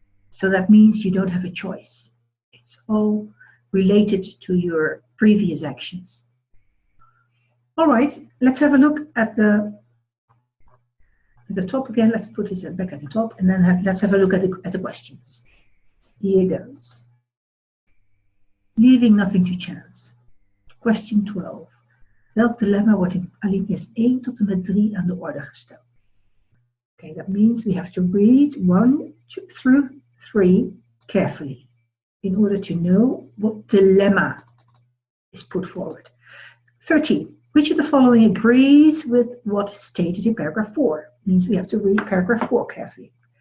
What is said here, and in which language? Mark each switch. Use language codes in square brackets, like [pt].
[en] So that means you don't have a choice. It's all related to your previous actions. All right, let's have a look at the top again. Let's put it back at the top, and then let's have a look at the questions. Here goes. Leaving nothing to chance. Question 12. [nl] Welk dilemma wordt in alinea's 1 tot en met 3 aan de orde gesteld? [en] Okay, that means we have to read 1 through 3 carefully in order to know what dilemma is put forward. 13. Which of the following agrees with what is stated in paragraph 4? Means we have to read paragraph 4 carefully.